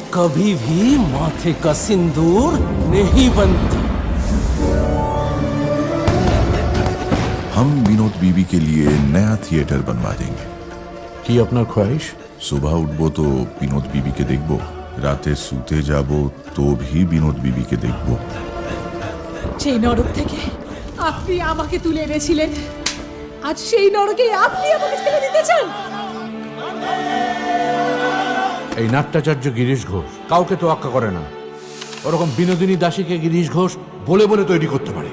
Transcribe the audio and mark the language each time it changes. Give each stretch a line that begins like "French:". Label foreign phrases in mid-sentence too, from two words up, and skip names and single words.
Hindi: कभी भी माथे का सिंदूर नहीं बनती। हम विनोद बीबी के लिए नया थिएटर बनवा देंगे।
Bangla: কি আপনার ख्वाहिश? সুবহ উঠবো তো বিনোদ বিবি কে দেখবো, রাতে সুতে যাবো তো ভি বিনোদ বিবি কে দেখবো। সেই নরক থেকে আপনি আমাকে তুলে এনেছিলেন, আজ সেই নরকে আপনি আমাকে ছেড়ে দিতে চান? এই নাট্যাচার্য গিরিশ ঘোষ কাউকে তোয়াক্কা করে না। ওরকম বিনোদিনী দাসীকে গিরিশ ঘোষ বলে বলে তৈরি করতে পারে।